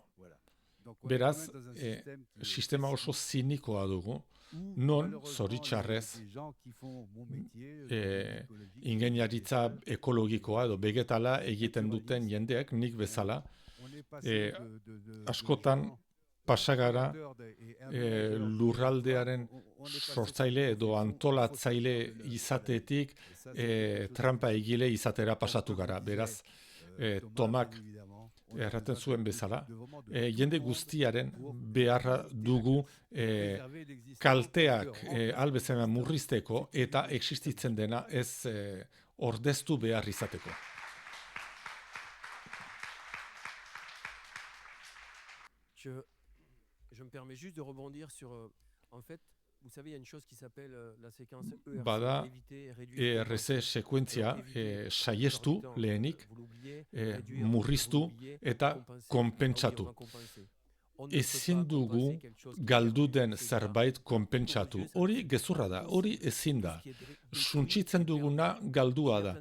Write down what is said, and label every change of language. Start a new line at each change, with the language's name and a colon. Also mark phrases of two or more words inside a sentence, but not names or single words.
Basque: Beraz, sistema oso zinikoa dugu, non, zoritxarrez, ingeniaritza ekologikoa edo vegetala egiten duten jendeak, nik bezala, askotan pasagara lurraldearen sortzaile edo antolatzaile izatetik trampa egile izatera pasatu gara. Beraz, Tomak erraten zuen bezala, jende guztiaren beharra dugu kalteak albezena murrizteko eta existitzen dena ez ordeztu behar izateko.
French: Je me permets juste de rebondir sur, en fait, vous savez, il y a une chose qui s'appelle la séquence ERC,
Basque: Bada
French: éviter, réduire,
Basque: ERC sekuentzia saiestu lehenik, murriztu eta konpentsatu. Ezin dugu galdu den zerbait konpentsatu. Hori gezurra da, hori ezin da. Suntsitzen duguna galdua da.